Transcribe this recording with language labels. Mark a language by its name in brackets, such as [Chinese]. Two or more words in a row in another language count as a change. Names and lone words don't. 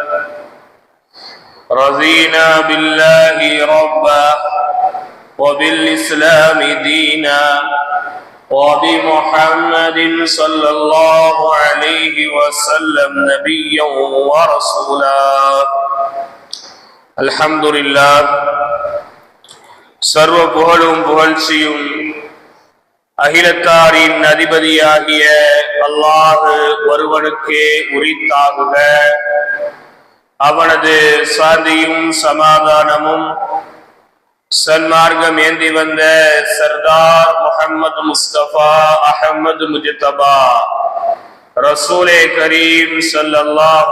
[Arabic] رضينا بالله ربا وبالإسلام دينا وبمحمد صلى الله عليه وسلم نبيا ورسولا. الحمد لله. [Tamil] சர்வ புகழும் புகழ்ச்சியும் அகிலத்தாரின் அதிபதியாகிய அல்லாஹ் ஒருவனுக்கே உரித்தாகுக. அவனது சாந்தியும் சமாதானமும் சன்மார்க்கம் ஏந்தி வந்த சர்தார் முஹம்மது முஸ்தபா அஹமது முஜ்தபா ரசூலே கரீம் ஸல்லல்லாஹு